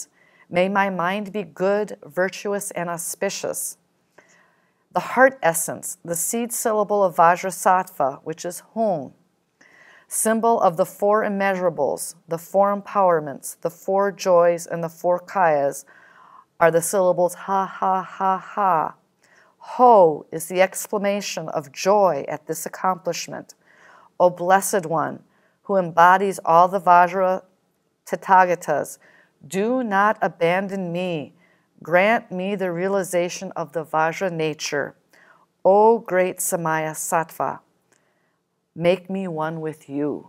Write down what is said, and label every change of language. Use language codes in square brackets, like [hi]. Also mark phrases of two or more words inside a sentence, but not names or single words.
[en] May my mind be good, virtuous, and auspicious. The heart essence, the seed syllable of Vajrasattva, which is Hum, symbol of the four immeasurables, the four empowerments, the four joys, and the four kayas, are the syllables ha, ha, ha, ha. Ho is the exclamation of joy at this accomplishment. O Blessed One, who embodies all the Vajra Tathagatas, do not abandon me. Grant me the realization of the Vajra nature. O great Samaya Sattva, make me one with you.